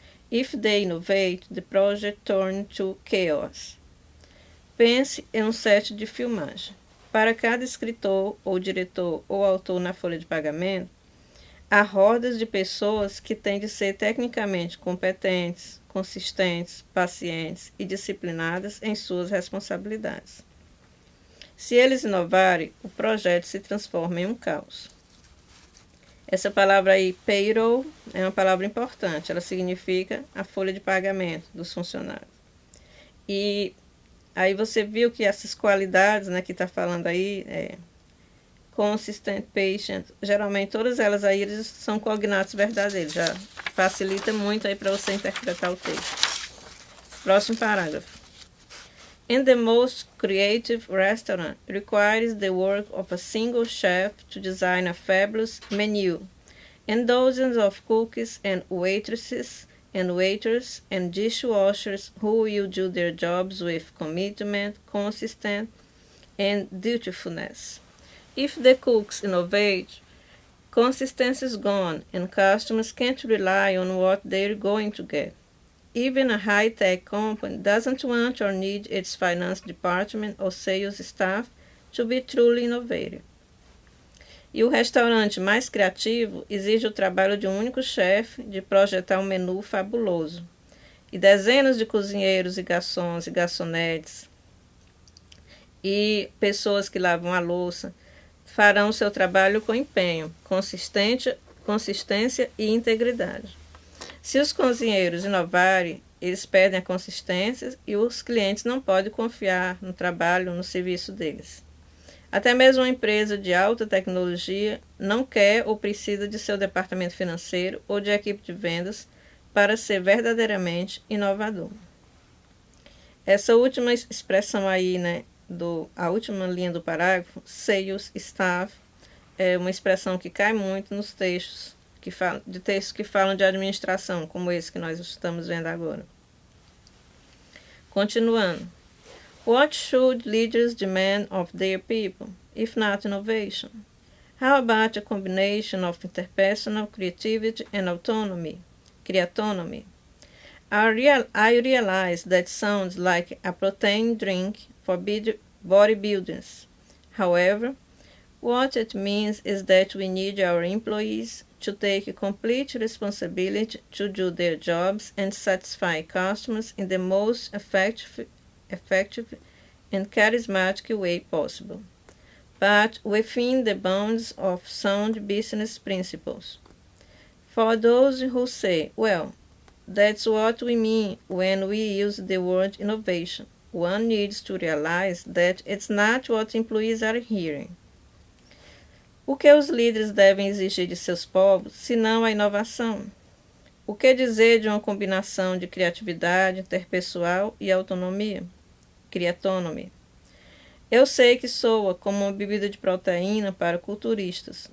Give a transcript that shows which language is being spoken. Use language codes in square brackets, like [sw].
[en] If they innovate, the project turns to chaos. [pt] Pense em um set de filmagem. Para cada escritor, ou diretor, ou autor na folha de pagamento, há hordas de pessoas que têm de ser tecnicamente competentes, consistentes, pacientes e disciplinadas em suas responsabilidades. Se eles inovarem, o projeto se transforma em um caos. Essa palavra aí, payroll, é uma palavra importante. Ela significa a folha de pagamento dos funcionários. E aí você viu que essas qualidades, né, que está falando aí, consistent, patient, geralmente todas elas aí eles são cognatos verdadeiros. Já facilita muito aí para você interpretar o texto. Próximo parágrafo. [en] And the most creative restaurant requires the work of a single chef to design a fabulous menu, and dozens of cooks and waitresses and waiters and dishwashers who will do their jobs with commitment, consistency, and dutifulness. If the cooks innovate, consistency is gone, and customers can't rely on what they're going to get. Even a high-tech company doesn't want or need its finance department or sales staff to be truly innovative. [pt] E o restaurante mais criativo exige o trabalho de um único chefe de projetar um menu fabuloso. E dezenas de cozinheiros e garçons e garçonetes e pessoas que lavam a louça farão seu trabalho com empenho, consistência e integridade. Se os cozinheiros inovarem, eles perdem a consistência e os clientes não podem confiar no trabalho, no serviço deles. Até mesmo uma empresa de alta tecnologia não quer ou precisa de seu departamento financeiro ou de equipe de vendas para ser verdadeiramente inovador. Essa última expressão aí, né, a última linha do parágrafo, sales staff, é uma expressão que cai muito nos textos que falam de administração, como esse que nós estamos vendo agora. Continuando. [en] What should leaders demand of their people, if not innovation? How about a combination of interpersonal creativity and autonomy, creatonomy? I realize that sounds like a protein drink for bodybuilders. However, what it means is that we need our employees to take complete responsibility to do their jobs and satisfy customers in the most effective and charismatic way possible, but within the bounds of sound business principles. For those who say, well, that's what we mean when we use the word innovation, one needs to realize that it's not what employees are hearing. [pt] O que os líderes devem exigir de seus povos, senão a inovação? O que dizer de uma combinação de criatividade interpessoal e autonomia? Creatonomy. Eu sei que soa como uma bebida de proteína para culturistas.